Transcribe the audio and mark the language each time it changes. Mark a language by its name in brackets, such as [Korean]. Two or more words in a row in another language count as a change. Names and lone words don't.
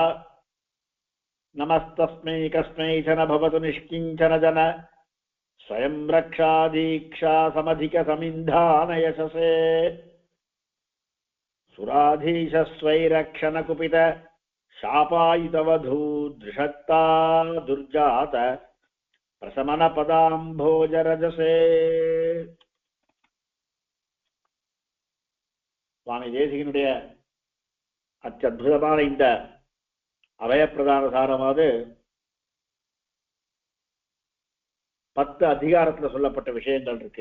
[Sanskrit] नमस्तस्मै कस्मै च न भवतु निष्किञ्चन जन स्वयं रक्षादीक्षा समधिकसमिन्धानयशसे। सुराधीशस्वैरक्षणकुपित शापायुतवधूदृषत्ता दुर्जात प्रशमनपदाम्भोजरजसे। [Tamil] சுவாமி தேசிகனுடைய அத்யத்புதமான இந்த அபயப்பிரதான சாரமாவது 10 அதிகாரத்தில் சொல்லப்பட்ட விஷயங்கள் இருக்கு.